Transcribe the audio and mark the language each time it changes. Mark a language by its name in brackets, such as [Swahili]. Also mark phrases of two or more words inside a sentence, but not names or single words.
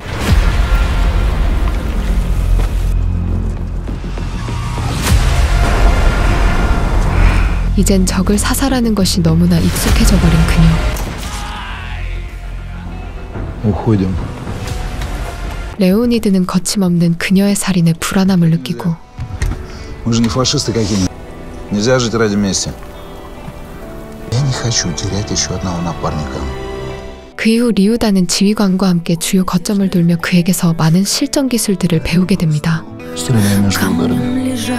[Korean] 이젠 적을 사살하는 것이 너무나 익숙해져 버린 그녀. 레오니드는 거침없는 그녀의 살인에 불안함을 느끼고, [Russian] Мы же не фашисты какие-нибудь. Нельзя жить ради мести. Я не хочу терять еще одного напарника. [Korean] 그 이후 리우다는 지휘관과 함께 주요 거점을 돌며 그에게서 많은 실전 기술들을 배우게 됩니다. [Russian] Стреляй между ударами.